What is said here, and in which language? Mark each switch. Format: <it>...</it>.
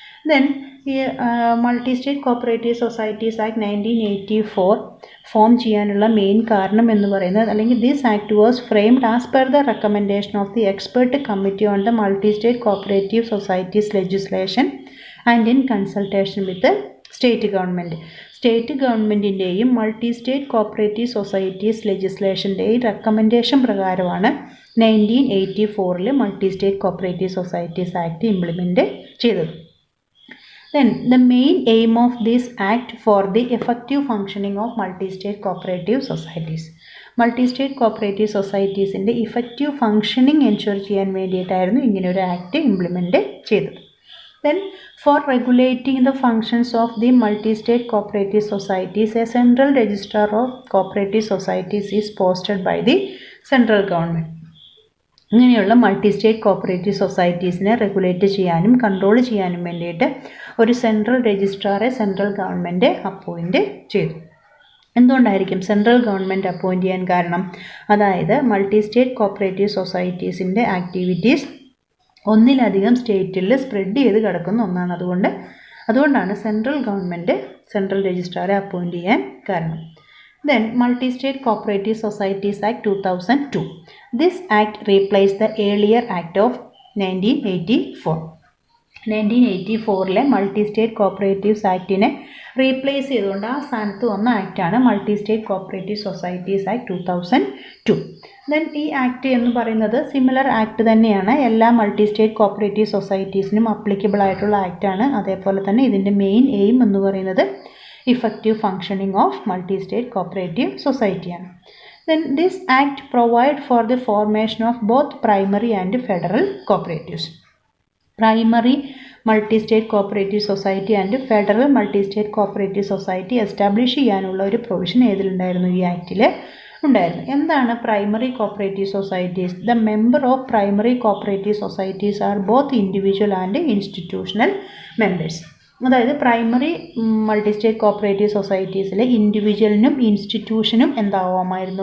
<en>then ഈ multi state cooperative societies act 1984</en> <ml>form ചെയ്യാനുള്ള main കാരണം എന്ന് പറയുന്നത്, അല്ലെങ്കിൽ</ml> <en>This act was framed as per the recommendation of the expert committee on the multi state cooperative societies legislation and in consultation with state government.</en> <ml>State ഗവൺമെൻറ്റിൻ്റെയും multi state cooperative societies ലെജിസ്ലേഷൻ്റെയും recommendation പ്രകാരമാണ് 1984 multi state cooperative societies act implement ചെയ്തത്.</ml> <en>Then the main aim of this act for the effective functioning of multi-state cooperative societies. Multi-state cooperative societies in the effective functioning ensure</en> <ml>ചെയ്യാൻ വേണ്ടിയിട്ടായിരുന്നു ഇങ്ങനെ ഒരു act implement ചെയ്തത്.</ml> <en>Then for regulating the functions of the multi-state cooperative societies, a central registrar of cooperative societies is posted by the central government.</en> <ml>ഇങ്ങനെയുള്ള multi state cooperative സൊസൈറ്റീസിനെ regulate ചെയ്യാനും control ചെയ്യാനും വേണ്ടിയിട്ട് ഒരു സെൻട്രൽ രജിസ്ട്രാറെ സെൻട്രൽ ഗവൺമെൻറ് അപ്പോയിൻറ്റ് ചെയ്തു. എന്തുകൊണ്ടായിരിക്കും central government appoint ചെയ്യാൻ കാരണം? അതായത് മൾട്ടി സ്റ്റേറ്റ് കോപ്പറേറ്റീവ് സൊസൈറ്റീസിൻ്റെ ആക്ടിവിറ്റീസ് ഒന്നിലധികം സ്റ്റേറ്റിൽ സ്പ്രെഡ് ചെയ്ത് കിടക്കുന്ന ഒന്നാണ്. അതുകൊണ്ടാണ് സെൻട്രൽ ഗവൺമെൻറ് സെൻട്രൽ രജിസ്ട്രാറെ അപ്പോയിൻറ്റ് ചെയ്യാൻ കാരണം.</ml> <en>Then Multi-State Cooperative Societies Act 2002. This act replaced the earlier act of 1984.</en> <ml>1984 multi state cooperatives ആക്ടിനെ replace ചെയ്തുകൊണ്ട് ആ സ്ഥാനത്ത് വന്ന ആക്റ്റാണ് multi state cooperative societies act 2002. Then ഈ ആക്ട് എന്ന് പറയുന്നത് സിമിലർ ആക്ട് തന്നെയാണ്, എല്ലാ മൾട്ടി സ്റ്റേറ്റ് കോപ്പറേറ്റീവ് സൊസൈറ്റീസിനും അപ്ലിക്കബിൾ ആയിട്ടുള്ള ആക്റ്റാണ്. അതേപോലെ തന്നെ ഇതിൻ്റെ മെയിൻ എയിം എന്ന് പറയുന്നത്</ml> <en>effective functioning of multi-state cooperative society. Then this act provide for the formation of both primary and federal cooperatives. Primary multi-state cooperative society and federal multi-state cooperative society establish</en> <ml>ചെയ്യാനുള്ള ഒരു provision ഏതിലുണ്ടായിരുന്നു? ഈ ആക്റ്റിൽ ഉണ്ടായിരുന്നു. എന്താണ്</ml> <en>Primary cooperative societies? The member of primary cooperative societies are both individual and institutional members.</en> <ml>അതായത് primary multi state cooperative സൊസൈറ്റീസിലെ ഇൻഡിവിജ്വലിനും ഇൻസ്റ്റിറ്റ്യൂഷനും എന്താവാമായിരുന്നു?</ml>